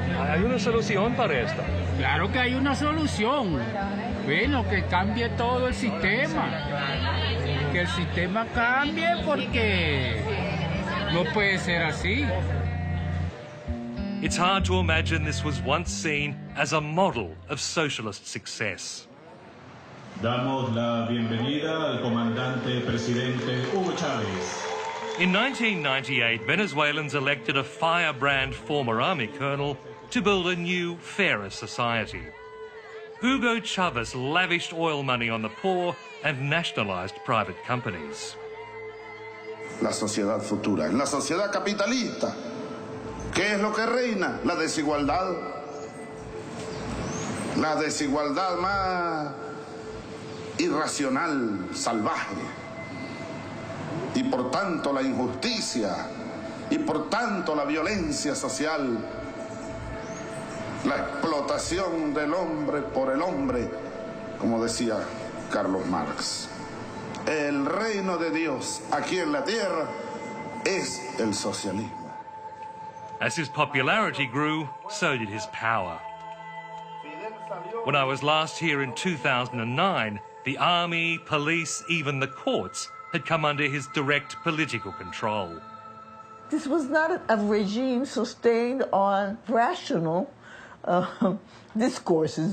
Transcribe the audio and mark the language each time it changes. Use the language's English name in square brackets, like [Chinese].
[Spanish] ¿Hay una solución para esto? Claro que hay una solución. Bueno, que cambie todo el sistema. Que el sistema cambie porque no puede ser así. [English] It's hard to imagine this was once seen as a model of socialist success. [Spanish] Damos la bienvenida al comandante presidente Hugo Chávez. [English] In 1998, Venezuelans elected a firebrand former army colonel to build a new, fairer society. Hugo Chávez lavished oil money on the poor and nationalized private companies. [Spanish] La sociedad futura, la sociedad capitalista. ¿Qué es lo que reina? La desigualdad. La desigualdad más irracional, salvaje. Y por tanto la injusticia. Y por tanto la violencia social. La explotación del hombre por el hombre, como decía Carlos Marx. El reino de Dios aquí en la tierra es el socialismo. [English] As his popularity grew, so did his power. When I was last here in 2009, the army, police, even the courts had come under his direct political control. This was not a regime sustained on rational discourses.